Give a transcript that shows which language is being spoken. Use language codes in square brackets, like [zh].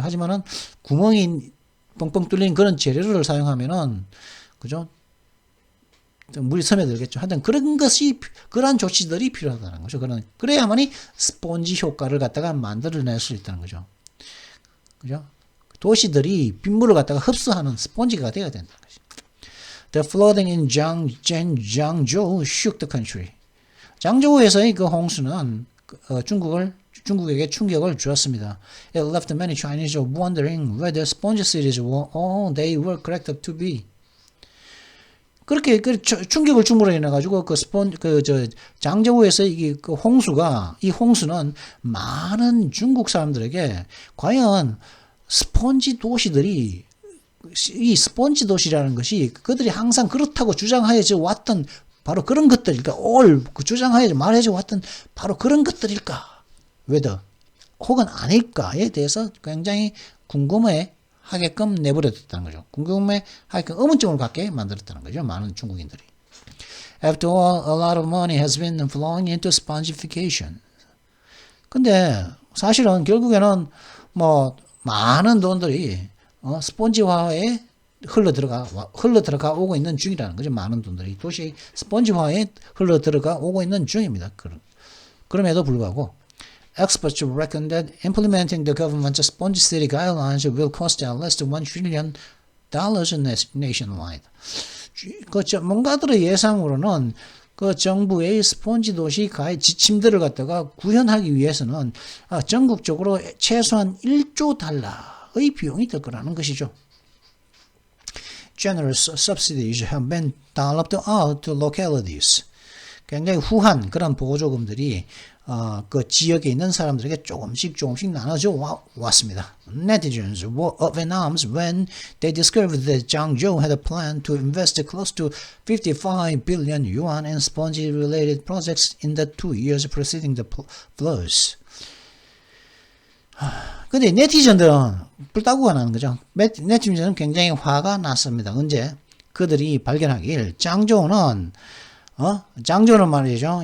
[ko] 하지만은 구멍이 뻥뻥 뚫린 그런 재료를 사용하면은 그죠? 물이 스며들겠죠. 하여튼 그러한 조치들이 필요하다는 거죠. 그래야만이 스폰지 효과를 갖다가 만들어낼 수 있다는 거죠. 그죠? 도시들이 빗물을 갖다가 흡수하는 스폰지가 되어야 된다는 거죠. [en] The flooding in Jiangzhou shook the country. [ko] 장저우에서의 그 홍수는 중국에게 충격을 주었습니다. [en] It left many Chinese wondering whether sponge cities were all they were cracked up to be. [ko] 그렇게 충격을 줌으로 인해 가지고 장저우에서 이 홍수는 많은 중국 사람들에게 과연 스펀지 도시들이 이 스펀지 도시라는 것이 그들이 항상 그렇다고 주장하여져 왔던 바로 그런 것들일까? 주장하여져 말해져 왔던 바로 그런 것들일까? whether 혹은 아닐까에 대해서 굉장히 궁금해 하게끔 내버려뒀다는 거죠. 궁금해 하게끔 의문점을 갖게 만들었다는 거죠. 많은 중국인들이. [en] After all, a lot of money has been flowing into spongification. [ko] 근데 사실은 결국에는 뭐 많은 돈들이 스펀지화에 흘러들어가 오고 있는 중이라는 거죠. 많은 돈들이 도시 스펀지화에 흘러들어가 오고 있는 중입니다. 그럼에도 불구하고 [en] Experts reckon that implementing the government's sponge city guidelines will cost at least $1 trillion nationwide. [ko] 그 전문가들의 예상으로는 그 정부의 스폰지 도시 지침들을 갖다가 구현하기 위해서는 전국적으로 최소한 1조 달러의 비용이 들 거라는 것이죠. [en] Generous subsidies have been dolled out to localities. [ko] 굉장히 후한 그런 보조금들이 그 지역에 있는 사람들에게 조금씩 나눠져 왔습니다. [en] Netizens were up in arms when they discovered that Jiangzhou had a plan to invest close to 55 billion yuan in sponge-related projects in the 2 years preceding the floods. [ko] 근데 네티즌들은 불따구가 나는 거죠. 네티즌은 굉장히 화가 났습니다. 언제? 그들이 발견하길 장저우는 말이죠.